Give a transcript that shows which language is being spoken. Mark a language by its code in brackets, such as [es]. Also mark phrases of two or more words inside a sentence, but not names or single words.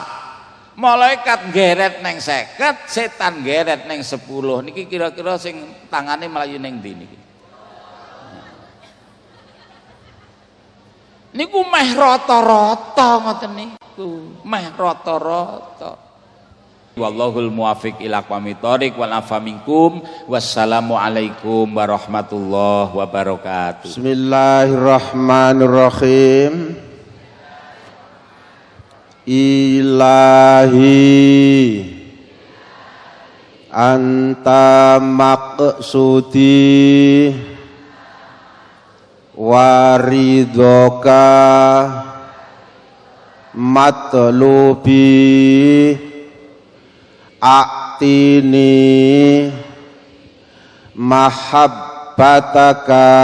[jv] Malaikat ngeret neng 50, setan ngeret neng 10. Niki kira-kira sing tangane mlayu neng ndi niki? Niku meh rata-rata ngoten niku. Meh rata-rata. [ar] والله الموفق إلى أقوم الطريق والعفو منكم. والسلام عليكم ورحمة الله وبركاته. بسم الله الرحمن الرحيم. إلهي أنت مقصودي ورضاك مطلوبي أعطني محبتك